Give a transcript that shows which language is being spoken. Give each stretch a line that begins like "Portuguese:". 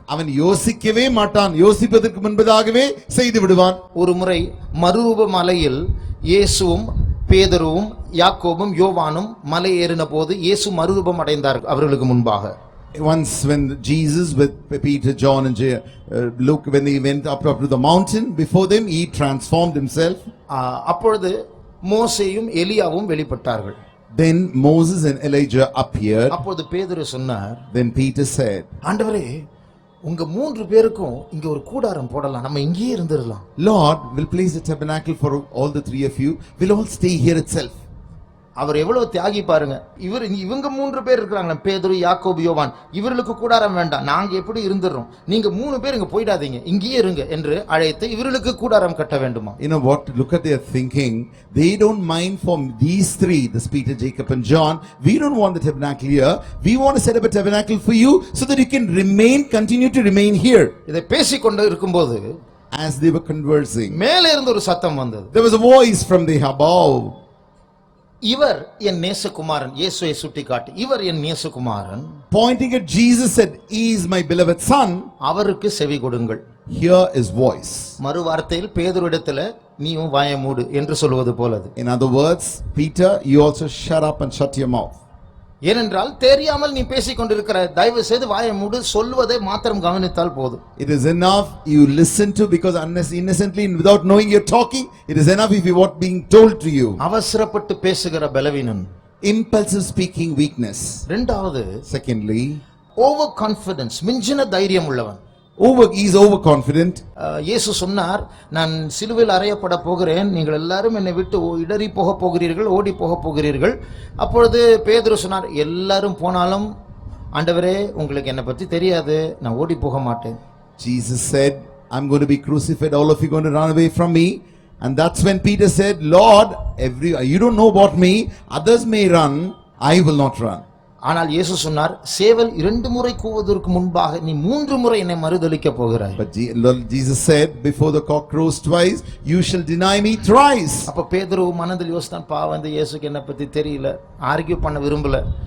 Tamil: அவன் யோசிக்கவே மாட்டான், யோசிப்பதற்கு முன்பதாகவே செய்து விடுவான். ஒரு முறை மறுரூப மலையில் இயேசுவும் பேதுருவும் யாக்கோபும் யோவானும் மலை ஏறின போது இயேசு மறுரூபம் அடைந்தார் அவர்களுக்கு முன்பாக.
English: Once when Jesus with Peter, John and Luke, when they went up to the mountain before them, he transformed himself.
Tamil: அப்பொழுது மோசேயும் எலியாவும் வெளிப்பட்டார்கள்.
English: Then Moses and Elijah appeared.
Tamil: அப்பொழுது பேதுரு சொன்னார்,
English: Then Peter said,
Tamil: ஆண்டவரே, உங்க மூன்று பேருக்கும் இங்க ஒரு கூடாரம் போடலாம், நம்ம இங்கேயே இருந்திரலாம்.
English: Lord, we'll place a tabernacle for all the three of you. We'll all stay here itself.
Tamil: அவர் எவ்வளவு தியாகி பாருங்க. இவங்க மூன்று பேர் இருக்காங்க, பேதுரு, யாக்கோபு, யோவான். இவர்களுக்கு கூடாரம் வேண்டாம், நாங்க எப்படி இருந்துறோம், நீங்க மூணு பேர் இங்க போய்டாதீங்க, இங்கேயே இருங்க என்று அழைத்து இவர்களுக்கு கூடாரம் கட்ட வேண்டுமா?
English: You know what? Look at their thinking. They don't mind for these three, this Peter, Jacob and John. We don't want the tabernacle here. We want to set up a tabernacle for you so that you can continue to remain here.
Tamil: இதை பேசிக்கொண்டு இருக்கும்போது,
English: as they were conversing,
Tamil: மேலே இருந்து ஒரு சத்தம் வந்தது.
English: There was a voice from the above.
Tamil: இவர் என் நேசகுமாரன். இயேசுவை சுட்டிக்காட்டி, இவர் என் நேசகுமாரன்.
English: Pointing at Jesus said, he is my beloved son.
Tamil: அவருக்கு செவி கொடுங்கள்.
English: Hear his voice.
Tamil: மறு வார்த்தையில் பேதுருவிடத்தில் நீயும் வாயை மூடு என்று சொல்வது போலது.
English: In other words, Peter, you also shut up and shut your mouth.
Tamil: ஏனென்றால் தெரியாமல் நீ பேசிக்கொண்டிருக்கிற, தயவு செய்து வாயை மூடு, சொல்வதை மாத்திரம் கவனித்தால் போதும்.
English: It is enough you listen to, because unless innocently and without knowing you're talking, it is enough if you what being told to you.
Tamil: அவசரப்பட்டு பேசுகிற பலவீனன்.
English: Impulsive speaking weakness.
Tamil: இரண்டாவது,
English: secondly,
Tamil: ஓவர் கான்ஃபிடன்ஸ், மிஞ்சின தைரியம் உள்ளவன்.
English: he is overconfident.
Tamil: இயேசு சொன்னார், நான் சிலுவையில் அறையப்பட போகிறேன், நீங்கள் எல்லாரும் என்னை விட்டு இடறி போக போகிறீர்கள், ஓடி போக போகிறீர்கள். அப்பொழுது பேதுரு சொன்னார், எல்லாரும் போனாலும் ஆண்டவரே உங்களுக்கு என்னை பற்றி தெரியாது, நான் ஓடி போக மாட்டேன்.
English: Jesus said, I'm going to be crucified, all of you going to run away from me. And that's when Peter said, Lord, you don't know about me, others may run, I will not run.
Tamil: ஆனால் இயேசு சொன்னார், சேவல் 2 முறை கூவுவதற்கு முன்பாக நீ 3 முறை என்னை மறுதலிக்க போகிறாய்.
English: But Jesus said, before the cock crows twice, you shall deny me thrice.
Tamil: அப்ப பேதுரு மனதில் யோசித்தான், பாவம் இந்த இயேசுக்கு என்னை பத்தி தெரியல, ஆர்கியூ பண்ண விரும்பல.